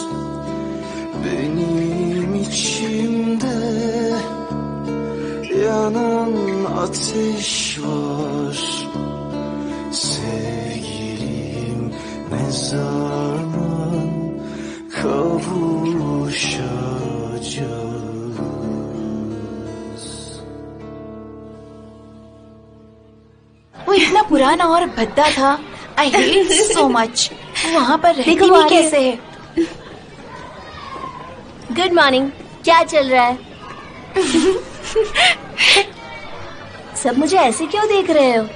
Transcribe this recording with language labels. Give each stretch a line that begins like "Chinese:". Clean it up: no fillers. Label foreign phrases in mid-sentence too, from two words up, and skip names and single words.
Turkish: Benim içimde yanan ateş var. Sevgilim ne zaman kavuşacağız?
Hindi: वो इतना पुराना और भद्दा था।
English: I hate so much.
Hindi: वहाँ पर रहती देखो भी आगे। कैसे है?
English: good morning.
Hindi: क्या चल रहा है? सब मुझे ऐसे क्यों देख रहे हो?